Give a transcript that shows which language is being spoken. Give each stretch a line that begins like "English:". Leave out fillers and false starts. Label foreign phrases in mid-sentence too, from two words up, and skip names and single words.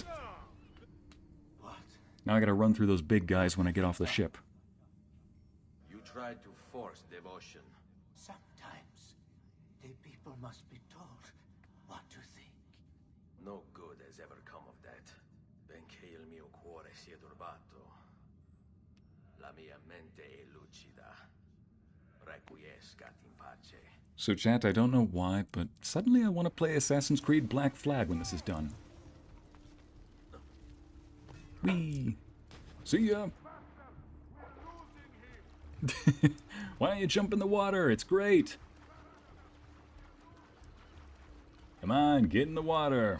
English: What? Now I gotta run through those big guys when I get off the ship. You tried to force devotion. Sometimes the people must be told what to think. No good has ever come of that.
Italian: Benché il mio cuore sia turbato, la mia mente è lucida.
Latin: Requiescat in pace.
English: So chat, I don't know why, but suddenly I want to play Assassin's Creed Black Flag when this is done. Whee! See ya! Why don't you jump in the water? It's great! Come on, get in the water.